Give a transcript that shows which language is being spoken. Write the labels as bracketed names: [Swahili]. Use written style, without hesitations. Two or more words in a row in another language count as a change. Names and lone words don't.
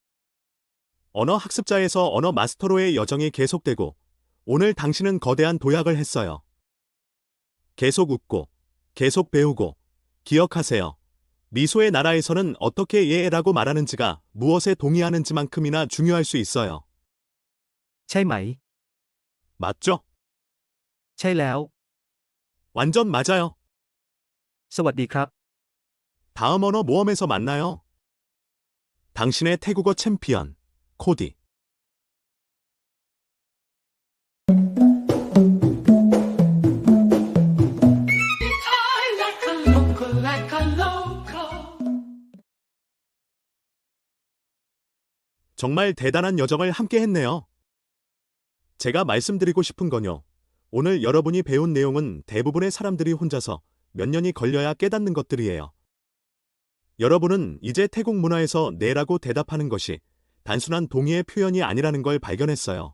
[Korean] 언어 학습자에서 언어 마스터로의 여정이 계속되고 오늘 당신은 거대한 도약을 했어요. 계속 웃고, 계속 배우고, 기억하세요. 미소의 나라에서는 어떻게 예라고 말하는지가 무엇에 동의하는지만큼이나 중요할 수 있어요. [Thai] ใช่ไหม [Korean] 맞죠? [Thai] ใช่แล้ว [Korean] 완전 맞아요. [Thai] สวัสดีครับ [Korean] 다음 언어 모험에서 만나요. 당신의 태국어 챔피언, 코디. [English] I like a local, like a local. [Korean] 정말 대단한 여정을 함께 했네요. 제가 말씀드리고 싶은 건요. 오늘 여러분이 배운 내용은 대부분의 사람들이 혼자서 몇 년이 걸려야 깨닫는 것들이에요. 여러분은 이제 태국 문화에서 네라고 대답하는 것이 단순한 동의의 표현이 아니라는 걸 발견했어요.